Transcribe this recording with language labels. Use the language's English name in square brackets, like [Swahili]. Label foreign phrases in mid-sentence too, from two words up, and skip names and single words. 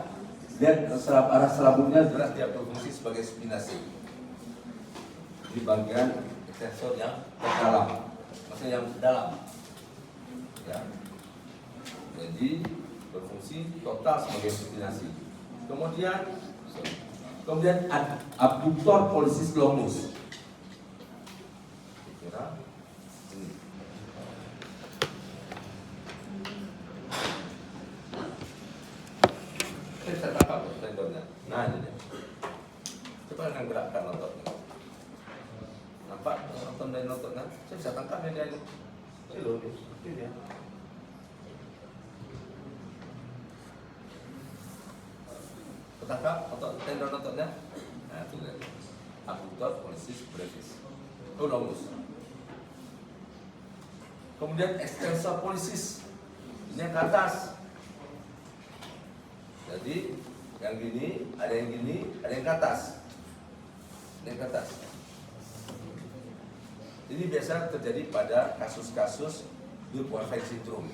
[Indonesian] Dan arah selabungnya jelas dia berfungsi sebagai supinasi. Di bagian extensor yang terdalam, maksudnya yang dalam, ya. Jadi berfungsi total sebagai supinasi. Kemudian abductor pollicis longus. Kira ini. Saya tangkap tendonnya. Nah ini dia. Coba yang gerakkan ototnya. Nampak nonton dari nontonnya, saya bisa tangkap dia ini. Ini loh, ini dia. Ketangkap otot tendon ototnya. Nah itu dia. Abductor pollicis brevis. Longus. Kemudian extensor pollicis. Ini yang ke atas. Jadi yang gini, ada yang gini, ada yang ke atas. Ini yang ke atas. Ini biasa terjadi pada kasus-kasus Burkitt syndrome.